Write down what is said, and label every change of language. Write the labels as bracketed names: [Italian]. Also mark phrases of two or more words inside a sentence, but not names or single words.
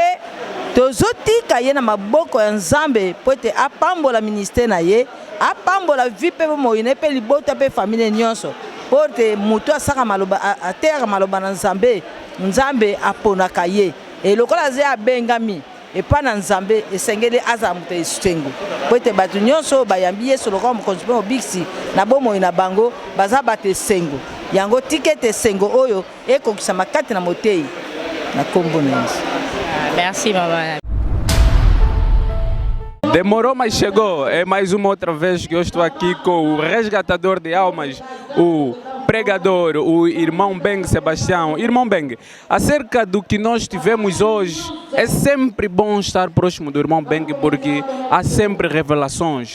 [Lingala] tozotika ye na maboko ya nzambe po ete apambola ministère na ye apambola vi mpe bomoi na ye mpe libota mpe famille nyonso po ete mutu asaka maloba ateyaka maloba na nzambe nzambe aponaka ye elokola aze abengami epa na nzambe esengeli aza mutu esengo po ete bato nyonso bayambi yesu lokola mokonzi mpe mobikisi na bomoi na bango baza bato esengo yango tika ete esengo oyo ekokisama kati na motei na kombo na Yesu. Merci mama. [Portuguese] Demorou, mas chegou. É mais uma outra vez que eu estou aqui com o resgatador de almas, o pregador, o irmão Beng Sebastião. Irmão Beng, acerca do que nós tivemos hoje, é sempre bom estar próximo do irmão Beng porque há sempre revelações.